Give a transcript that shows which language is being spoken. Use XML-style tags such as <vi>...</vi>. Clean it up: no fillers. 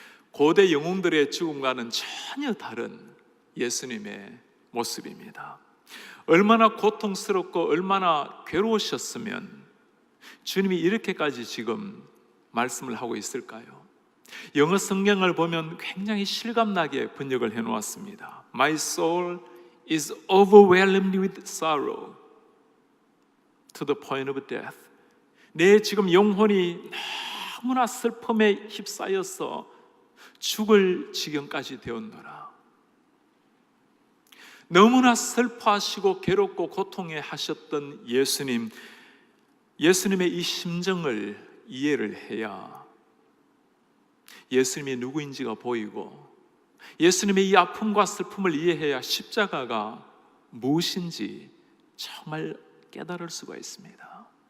<ko>고대 영웅들의 죽음과는 전혀 다른 예수님의 모습입니다. 얼마나 고통스럽고 얼마나 괴로우셨으면 주님이 이렇게까지 지금 말씀을 하고 있을까요? 영어 성경을 보면 굉장히 실감나게 번역을 해놓았습니다.</ko> <en>My soul is overwhelmed with sorrow to the point of death.</en> <ko>내 지금 영혼이 너무나 슬픔에 휩싸여서 죽을 지경까지 되었노라. 너무나 슬퍼하시고 괴롭고 고통해 하셨던 예수님의 이 심정을 이해를 해야 예수님이 누구인지가 보이고 예수님의 이 아픔과 슬픔을 이해해야 십자가가 무엇인지 정말 깨달을 수가 있습니다.</ko>